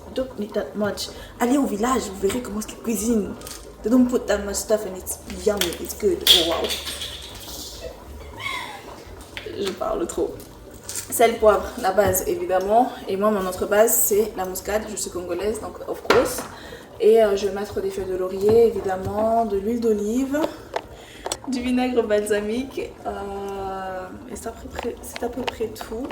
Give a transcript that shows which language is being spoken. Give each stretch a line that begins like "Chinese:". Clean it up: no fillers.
English: You don't need that much.
French: Allez au village, vous verrez comment ils cuisinent.
English: They don't put that much stuff and it's yummy, it's good. Oh wow.
French: Je parle trop. Sel, poivre, la base évidemment. Et moi, mon autre base, c'est la muscade. Je suis congolaise, donc
English: of course.
French: Et je vais mettre des feuilles de laurier, évidemment, de l'huile d'olive, du vinaigre balsamique. Et c'est à peu près tout.